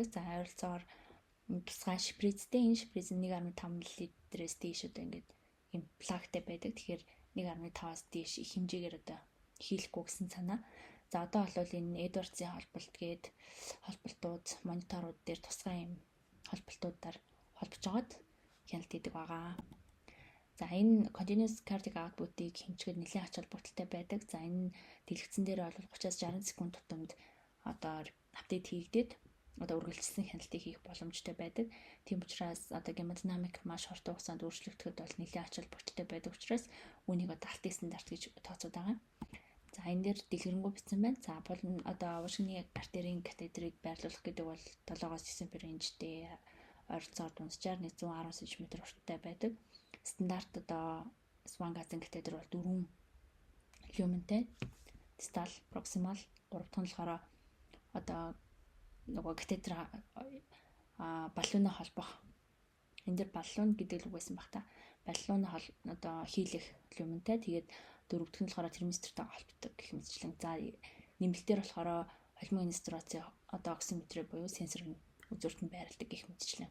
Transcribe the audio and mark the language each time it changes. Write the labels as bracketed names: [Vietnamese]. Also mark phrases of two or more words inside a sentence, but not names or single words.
[Mongolian] За ойролцоогоор тусгай шприцтэй энэ шприц 1.5 мл-ээс дээш одоо ингээд юм плагтай байдаг. Тэгэхээр 1.5-аас дээш их хэмжээгээр одоо хийлэхгүй гэсэн санаа. За одоо бол энэ Edwards-ийн холболт гээд холболтууд мониторууд дээр тусгай юм холболтуудаар холбож байгаад хяналт хийдэг байгаа. За энэ [English] continuous cardiac output- [Mongolian] ийг хэмжихэд нэлээд ач холбогдолтой байдаг. За энэ дэлгэцэн дээр бол 30-60 секунд тутамд одоо апдейт хийгдээд одоо үргэлжилсэн хяналтыг хийх боломжтой байдаг. Тийм учраас одоо гемодинамик маш хурдан хугацаанд өөрчлөгдөхөд бол нэлээд ач холбогдолтой байдаг учраас үүнийг одоо алтын стандарт гэж тооцоод байгаа. За энэ дээр дэлгэрэнгүй бичсэн байна. За бол одоо уушгины артерийн катедрыг байрлуулах гэдэг бол 7-9 френчтэй ойролцоогоор дунджаар 110 см урттай байдаг. Стандарт одоо Swan gas-ын катедр бол 4 люментэй, [English] distal, proximal, [Mongolian] 3 дахь нь болохоор одоо нөгөө катедр баллууны холбох. Энэ дэр баллуун гэдэг л үг байсан баг та. Баллууны одоо хийлэх люментэй. Тэгээд 4 дахь нь болохоор термистртэй холбогддог гэх мэтчлэн. За нэмэлтээр болохоор холимог инстраци одоо оксиметр буюу сенсор үзүүрт нь байрладаг гэх мэтчлэн.